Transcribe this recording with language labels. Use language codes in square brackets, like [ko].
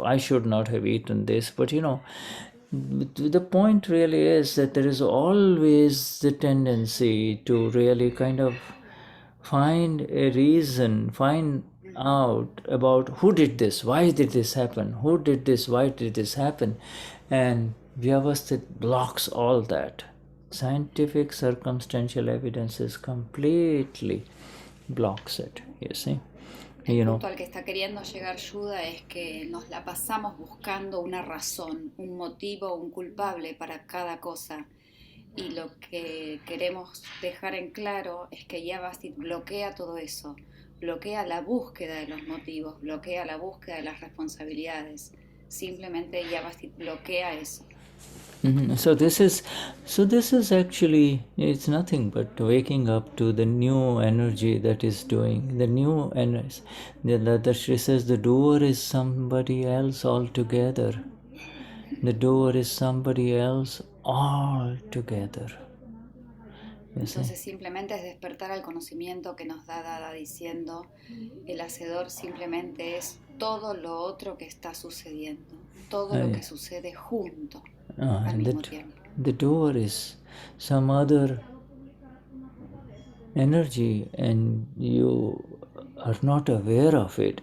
[en] I should not have eaten this. But the point really is that there is always the tendency to really kind of find a reason, find out about who did this, why did this happen, who did this, why did this happen. And Vyavasthit blocks all that. Scientific circumstantial evidences completely blocks it, you see. [es] El punto al que está queriendo llegar Shuddha es que nos la pasamos buscando una razón, un motivo, un culpable para cada cosa. Y lo que queremos dejar en claro es que Vyavasthit bloquea todo eso, bloquea la búsqueda de los motivos, bloquea la búsqueda de las responsabilidades. Simplemente Vyavasthit bloquea eso. [en] So this is actually, it's nothing but waking up to the new energy that is doing, the new energy. The Dadashri says the doer is somebody else altogether. The doer is somebody else altogether. [es] Entonces simplemente es despertar al conocimiento que nos da Dada diciendo, el hacedor simplemente es todo lo otro que está sucediendo, todo lo que sucede junto al mismo tiempo. [en] The doer is some other energy, and you are not aware of it.